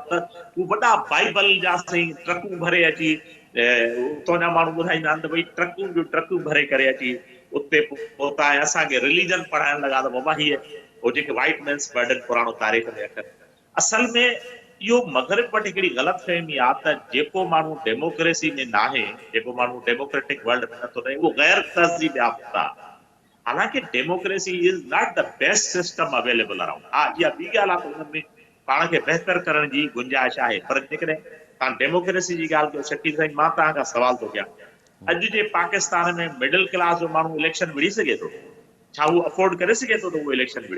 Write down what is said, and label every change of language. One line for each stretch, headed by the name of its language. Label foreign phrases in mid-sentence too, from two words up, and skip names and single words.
Sindhi: त हू वॾा बाइबल जा साईं ट्रकूं भरे अची, उतां जा माण्हू ॿुधाईंदा आहिनि त भई ट्रकूं जूं ट्रकूं भरे करे अची उते पहुता ऐं असांखे रिलीजन पढ़ाइण लॻा त बाबा हीअ हो जेके
English: white man's burden
Sindhi: पुराणो तारीख़ में अखर। असल में इहो मगरिब वटि हिकिड़ी ग़लतफ़हमी आहे त जेको माण्हू डेमोक्रेसी में नाहे, जेको माण्हू
English: democratic world
Sindhi: में नथो रहे, उहो गैर तहज़ीब याफ़्ता।
English: हालांकि democracy is not the best system available around.
Sindhi: हा, इहा ॿी ॻाल्हि आहे त हुन में पाण खे बहितर करण जी गुंजाइश आहे। पर जेकॾहिं तव्हां डेमोक्रेसी जी ॻाल्हि कयो, शकील साईं, मां तव्हां खां सवाल थो कयां, अॼु जे पाकिस्तान में
English: middle class
Sindhi: जो माण्हू इलेक्शन विड़ी सघे थो? छा उहो अफोर्ड करे सघे थो त उहो इलेक्शन विड़े?